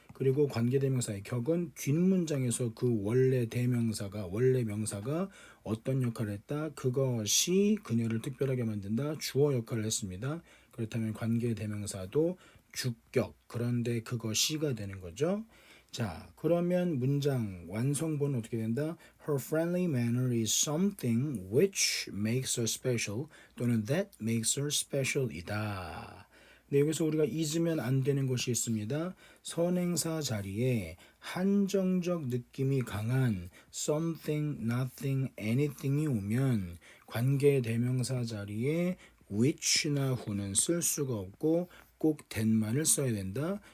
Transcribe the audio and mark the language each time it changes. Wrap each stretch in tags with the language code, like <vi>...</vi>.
<ko>그리고 관계대명사의 격은 뒷문장에서 그 원래 명사가 어떤 역할을 했다? 그것이 그녀를 특별하게 만든다. 주어 역할을 했습니다. 그렇다면 관계대명사도 주격, 그런데 그것이가 되는 거죠. 자, 그러면 문장 완성본은 어떻게 된다?</ko> <en>Her friendly manner is something which makes her special, 또는 that makes her special 이다.</en> <ko>근데 여기서 우리가 잊으면 안 되는 것이 있습니다. 선행사 자리에 한정적 느낌이 강한 something, nothing, anything이 오면 관계대명사 자리에 which나 who는 쓸 수가 없고 꼭 that만을 써야 된다.</ko>